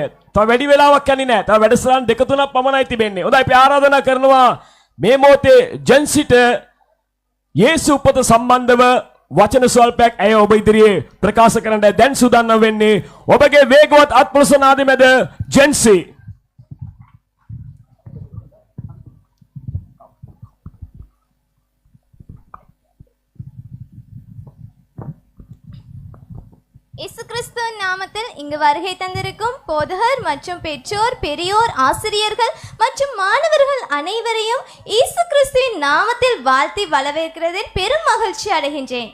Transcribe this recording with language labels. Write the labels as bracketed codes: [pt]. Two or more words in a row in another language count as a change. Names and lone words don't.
[si] තව වැඩි වෙලාවක් යන්නේ නැහැ. තව වැඩසටහන් දෙක තුනක් පමණයි තිබෙන්නේ. හොඳයි අපි ආරාධනා කරනවා මේ මොහොතේ ජෙන්සිට යේසු උපත සම්බන්ධව වචන ස්වල්පයක් ඇය ඔබ ඉදිරියේ ප්‍රකාශ කරන්න දැන් සූදානම් වෙන්නේ ඔබගේ වේගවත් අත්ප්‍රසනාදය මැද ජෙන්සි. [ta] இயேசு கிறிஸ்துவின் நாமத்தில் இங்கு வருகை தந்திருக்கும் போதகர் மற்றும் பெற்றோர் பெரியோர் ஆசிரியர்கள் மற்றும் மாணவர்கள் அனைவரையும் இயேசு கிறிஸ்துவின் நாமத்தில் வாழ்த்தி வரவேற்கிறதில் பெரும் மகிழ்ச்சி அடைகின்றேன்.